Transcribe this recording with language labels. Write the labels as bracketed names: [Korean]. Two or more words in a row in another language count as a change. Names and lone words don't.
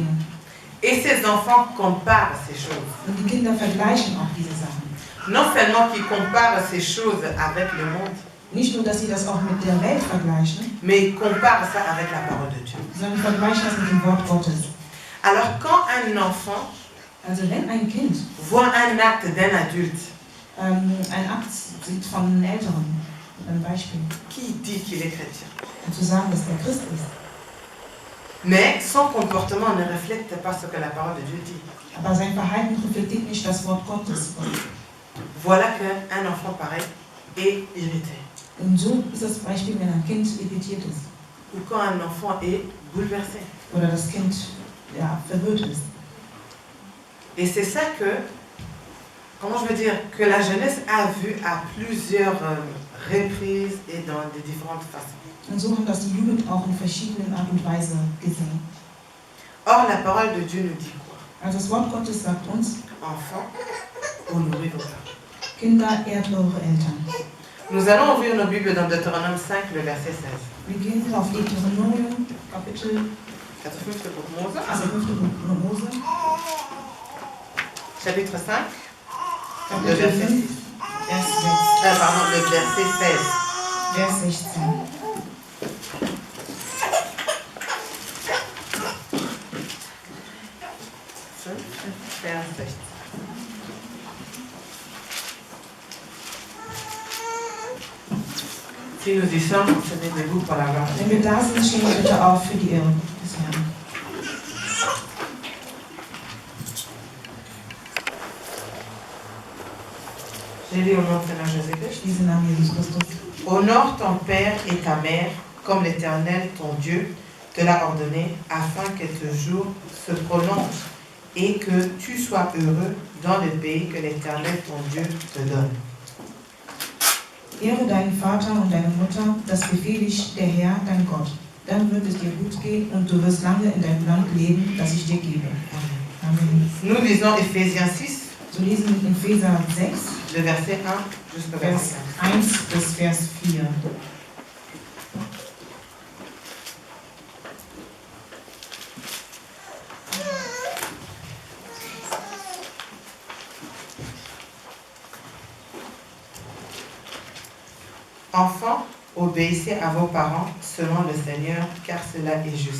[French] Et ces enfants comparent ces choses. [German] Und die Kinder vergleichen auch diese Sachen. [French] Non seulement qu'ils comparent ces choses avec le monde, [German] Nicht nur, dass sie das auch mit der Welt vergleichen, [French] mais ils comparent ça avec la parole de Dieu. [German] sondern vergleichen das mit dem Wort Gottes. [French] Alors quand un enfant [German] Also wenn ein Kind [French] voit un acte d'un adulte [German] ein Akt sieht von Älteren, ein Beispiel, [French] qui dit qu'il est chrétien. [German] um zu sagen, dass er Christ ist. [French] Mais son comportement ne reflète pas ce que la parole de Dieu dit. [German] Aber sein Verhalten reflektiert nicht das Wort Gottes. [French] Voilà qu'un enfant pareil est irrité. [German] Und so ist das Beispiel, wenn ein Kind irritiert ist. [French] Ou quand un enfant est bouleversé. [German] Oder das Kind verwirrt ist. [French] Et c'est ça que, comment je veux dire, que la jeunesse a vu à plusieurs reprises et dans de différentes façons. [German] Und so haben das die Jugend auch in verschiedenen Art und Weise gesehen. [French] Or, la parole de Dieu nous dit quoi? [German] Also das Wort Gottes sagt uns, [French] Enfants, honorez vos parents. [German] Kinder, ehrt eure Eltern. [French] Nous allons ouvrir nos Bibles dans Deutéronome 5, le verset 16. [German] Wir gehen auf Deuteronomium, Kapitel, Also 5. Buch Mose. also 5. Buch Mose, [French] Chapitre 5, le [German] Kapitel [French] verset 5, 6. [German] Vers 6, [French] Pardon, le verset 16. [German] Vers 16. Vers 16. [French] Si nous y sommes, on se met debout pour la gloire de [German] Wenn [French] Dieu. [German] wir da sind, stehen wir bitte auf für die Ehre des Herrn. [French] J'ai lu au nom du Seigneur Jésus-Christ. [German] Ich lese im Namen Jesus Christus. [French] Honore ton père et ta mère, comme l'Éternel, ton Dieu, te l'a ordonné, afin que tes jours se prolongent et que tu sois heureux dans le pays que l'Éternel, ton Dieu, te donne. [German] Ehre deinen Vater und deine Mutter, das befehle ich der Herr, dein Gott. Dann wird es dir gut gehen und du wirst lange in deinem Land leben, das ich dir gebe. Amen. [French] Nous lisons Éphésiens 6, [German] So lesen wir in Epheser 6, [French] le verset 1 jusqu'au [German] Vers [French] verset [German] 1 bis Vers 4. [French] Enfants, obéissez à vos parents selon le Seigneur, car cela est juste.